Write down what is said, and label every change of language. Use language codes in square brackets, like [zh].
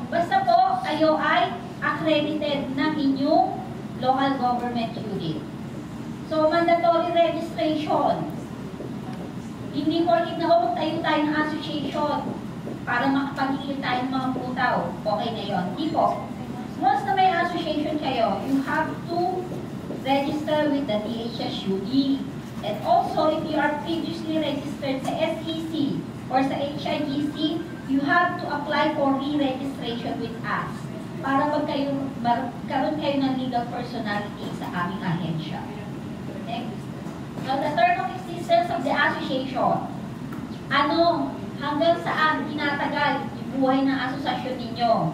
[tl] Basta po, kayo ay accredited ng inyong local government unit. [en] So, mandatory registration. [tl] Hindi po magtayo tayo ng association para makapag-iil tayo ng mga putaw. Okay na yun. Hindi po. [en] Once [tl] na may [en] association kayo, you have to register with the DHSUD. And also, if you are previously registered sa SEC or sa HIGC, you have to apply for re-registration with us [tl] para magkaroon kayo ng legal personality sa aming ahensya. [en] Next. Now, the term of existence of the association. [tl] Hanggang saan tinatagal yung buhay ng asosasyon ninyo?